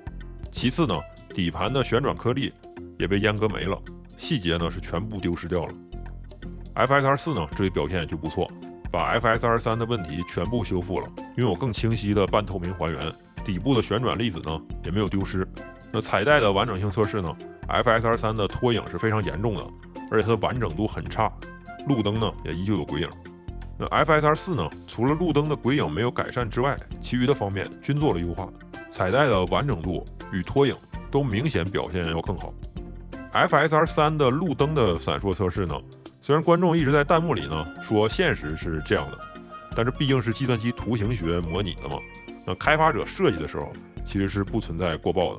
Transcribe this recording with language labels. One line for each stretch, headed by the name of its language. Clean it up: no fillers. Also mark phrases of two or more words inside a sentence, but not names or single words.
Chinese: 其次呢，底盤的旋轉顆粒也被閹割沒了，細節呢是全部丟失掉了。FSR4 呢這裡表現就不錯，把 FSR3 的問題全部修復了，擁有更清晰的半透明還原，底部的旋轉粒子呢也沒有丟失。那彩帶的完整性測試呢 ，FSR3 的拖影是非常嚴重的，而且它的完整度很差，路燈呢也依舊有鬼影。那 FSR4 呢，除了路燈的鬼影沒有改善之外，其餘的方面均做了優化，彩帶的完整度與拖影都明顯表現要更好。FSR3 的路燈的閃爍測試呢，雖然觀眾一直在彈幕裡呢說現實是這樣的，但是畢竟是計算機圖形學模擬的嘛，那開發者設計的時候其實是不存在過曝的。